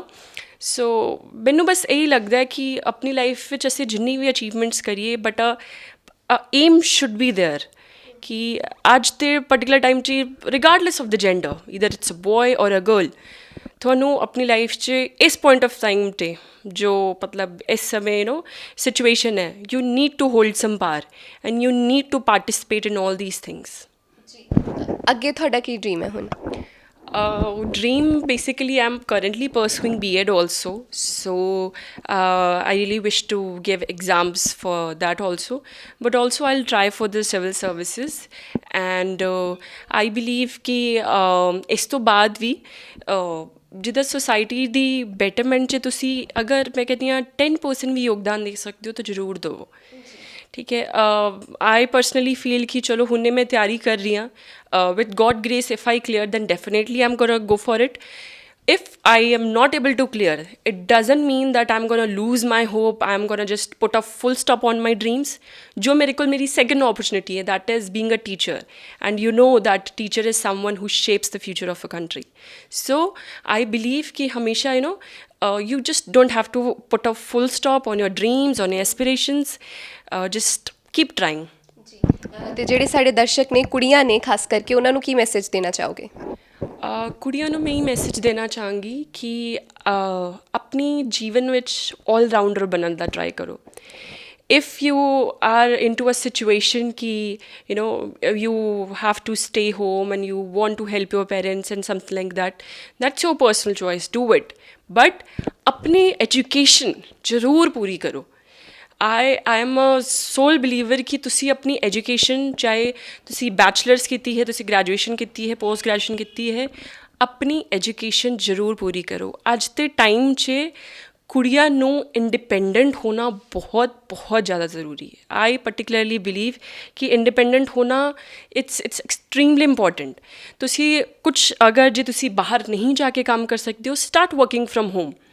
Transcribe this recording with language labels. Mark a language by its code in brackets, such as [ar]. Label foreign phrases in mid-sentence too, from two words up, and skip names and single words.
[pa] ਸੋ ਮੈਨੂੰ ਬਸ ਇਹੀ ਲੱਗਦਾ ਕਿ ਆਪਣੀ ਲਾਈਫ ਵਿੱਚ ਅਸੀਂ ਜਿੰਨੀ ਵੀ ਅਚੀਵਮੈਂਟਸ ਕਰੀਏ [en] but aim should be there [pa] ਕਿ ਅੱਜ ਦੇ ਪਰਟੀਕੂਲਰ ਟਾਈਮ 'ਚ [en] regardless of the gender either it's a boy or a girl [pa] ਤੁਹਾਨੂੰ ਆਪਣੀ ਲਾਈਫ 'ਚ ਇਸ [en] point of time [pa] 'ਤੇ ਜੋ ਮਤਲਬ ਇਸ ਸਮੇਂ ਸਿਚੁਏਸ਼ਨ ਹੈ [en] you need to hold some power and you need to participate in all these things [pa] ਅੱਗੇ ਤੁਹਾਡਾ ਕੀ ਡਰੀਮ ਹੈ ਹੁਣ [en] dream basically I'm currently pursuing BEd also so I really wish to give exams for that also but also I'll try for the civil services and I believe कि [pa] ਇਸ ਤੋਂ ਬਾਅਦ ਵੀ ਜਿੱਦਾਂ ਸੋਸਾਇਟੀ ਦੀ ਬੈਟਰਮੈਂਟ 'ਚ ਤੁਸੀਂ ਅਗਰ ਮੈਂ ਕਹਿੰਦੀ ਹਾਂ 10% ਵੀ ਯੋਗਦਾਨ ਦੇ ਸਕਦੇ ਹੋ ਤਾਂ ਜ਼ਰੂਰ ਦਿਓ ਠੀਕ ਹੈ [en] I personally feel [pa] ਕਿ ਚਲੋ ਹੁਣੇ ਮੈਂ ਤਿਆਰੀ ਕਰ ਰਹੀ ਹਾਂ [en] with God grace if I clear then definitely I am gonna go for it if I am not able to clear, it doesn't mean that I'm going to lose my hope. I'm going to just put a full stop on my dreams. [hi] Jo mere ko meri second opportunity hai, [en] that is being a teacher. And you know that teacher is someone who shapes the future of a country. So I believe [hi] कि हमेशा, [en] you just don't have to put a full stop on your dreams, on your aspirations. Just keep trying. [pa] ਤੇ ਜਿਹੜੇ ਸਾਡੇ ਦਰਸ਼ਕ ਨੇ ਕੁੜੀਆਂ ਨੇ ਖਾਸ ਕਰਕੇ ਉਹਨਾਂ ਨੂੰ ਕੀ ਮੈਸੇਜ ਦੇਣਾ ਚਾਹੋਗੇ ਕੁੜੀਆਂ ਨੂੰ ਮੈਂ ਇਹ ਮੈਸੇਜ ਦੇਣਾ ਚਾਹਾਂਗੀ ਕਿ ਆਪਣੀ ਜੀਵਨ ਵਿੱਚ ਆਲ ਰਾਊਂਡਰ ਬਣਨ ਦਾ ਟਰਾਈ ਕਰੋ [en] if you are into a situation ki you have to stay home and you want to help your parents and something like that, that's your personal choice, do it, but [hi] अपनी education ज़रूर पूरी करो. [en] I am a sole believer [pa] ਕਿ ਤੁਸੀਂ ਆਪਣੀ ਐਜੂਕੇਸ਼ਨ ਚਾਹੇ ਤੁਸੀਂ ਬੈਚਲਰਜ਼ ਕੀਤੀ ਹੈ ਤੁਸੀਂ ਗ੍ਰੈਜੂਏਸ਼ਨ ਕੀਤੀ ਹੈ ਪੋਸਟ ਗ੍ਰੈਜੂਏਸ਼ਨ ਕੀਤੀ ਹੈ ਆਪਣੀ ਐਜੂਕੇਸ਼ਨ ਜ਼ਰੂਰ ਪੂਰੀ ਕਰੋ। ਅੱਜ ਦੇ ਟਾਈਮ 'ਚ ਕੁੜੀਆਂ ਨੂੰ ਇੰਡੀਪੈਂਡੈਂਟ ਹੋਣਾ ਬਹੁਤ ਬਹੁਤ ਜ਼ਿਆਦਾ ਜ਼ਰੂਰੀ ਹੈ। [en] I particularly believe [pa] ਕਿ ਇੰਡੀਪੈਂਡੈਂਟ ਹੋਣਾ [en] it's extremely important. [pa] ਤੁਸੀਂ ਕੁਛ ਅਗਰ ਜੇ ਤੁਸੀਂ ਬਾਹਰ ਨਹੀਂ ਜਾ ਕੇ ਕੰਮ ਕਰ ਸਕਦੇ ਹੋ, [en] start working from home.